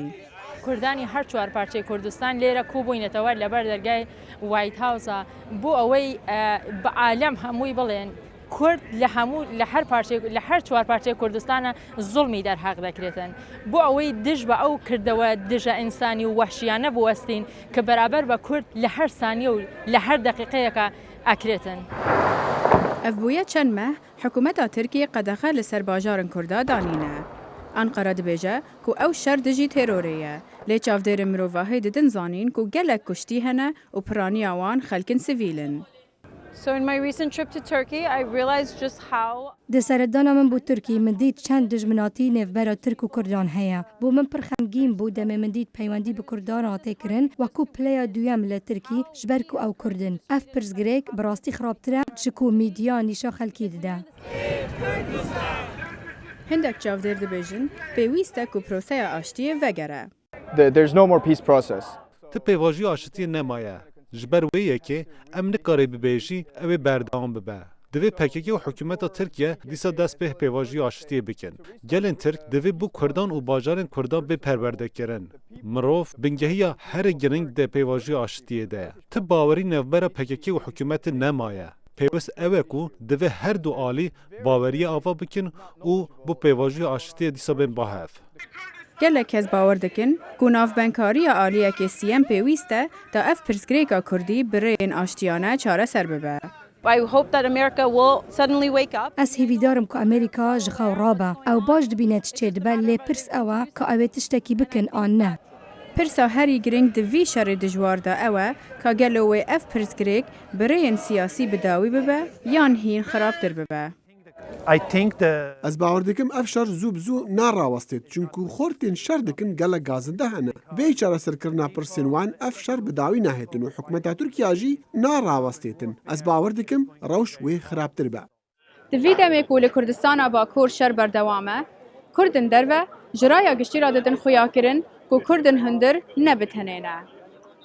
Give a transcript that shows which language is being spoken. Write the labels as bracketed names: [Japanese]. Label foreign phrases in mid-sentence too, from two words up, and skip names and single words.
[Central Kurdish] کوردانی هەر چوار پارچەی کوردستان لێرە کوبووینەتەوە لەبەر دەرگای وایت هاوسە بۆ ئەوەی بە عالەم هەمووی بڵێن کورد لە هەر چوار پارچەی کوردستانە زوڵمی دەرهاق دەکرێتن بۆ ئەوەی دژ بە ئەو کردەوە دژە ئینسانی و وەحشیانە بوەستین کە بەرابەر بە کورد لە هەر سانیە و لە هەر دقیقەیەکە ئەکرێتن. [Kurdish] ئەف بوویە چەند مەه حکوومەتا ترکیە قەدەخە لەسەر باژارن کووردا دانینە. ئەنقەرە دەبێژە کو ئەو شەر دژی تێرۆرەیە لێ چاودێرە مرۆڤاهەی ددن زانین کو gelek کوشتی هەنە و پرانیا wan xelkin sivîlin. [English] So in my recent trip to Turkey, I realized just how [Kurdish] Di seredana min bû Tirkî min dît çend dijminatî nêvbera Tirk û Kurdan heye. Bû min pir xemgîn bû demê min dît peywendî bi Kurdan hatê kirin wekû pileya duyem li Tirkî ji ber ku ew Kurdin. Ev pirsgirêk bi rastî xirabtir e ji ku mîdya nîşa xelkî dide. Hindek çavdêr dibêjin pêwîst e ku proseya aştiyê vegere. [English] There's no more peace process. [Kurdish] Ti pêvajî aşitiyê nemaye. Ji ber wê yekê em nikarê bibêjî ew ê berdewam bibe. Divê PKK û hikûmeta Tirkiye dîsa dest pê pêvajî aşitiyê bikin. Gelên Tirk divê bû Kurdan û bajarên Kurdan bê perwerdekirin. Mirov bingehiya herê giring de pêvajî aşitiyê de ye. Ti bawerî navbera PKK û hikûmetê nemaye. Pêwîst ew e ku divê her du alî baweriya ava bikin û bu pêvajî aşitiyê dîsa bên bahev. Gelek kes bawer dikin ku navbenkariya aliyekê siyem pêwîst e ta ev pirsgirêka Kurdî bi rêyên aştiyane çareser bibe. [English] I hope that America will suddenly wake up. [Kurdish] Ez hêvîdarim ku Amerîka ji xew rabe. Ew baş dibîne çi çê dibe lê pirs ew e ka ew ê tiştekî bikin an ne. Pirsa herî giring di vî şerê dijwar de ew e ka gelo wê ev pirsgirêk bi rêyên siyasî bidawî bibe yan hîn xirabtir bibe. Ez bawer dikim ev şer zû bi zû narawestêt çunku xortên şer dikin gelek gazinde hene. Bê çareserkirina pirsên wan ev şer bi dawî nahêtin û hikûmeta Tirkiya jî narawestêtin. Ez bawer dikim rewş wê xirabtir be. Di vî demê ku li Kurdistana Bakur şer berdewam e, Kurdin derve ji raya giştî ra didin xuya kirin ku Kurdin hundir nebitenêne.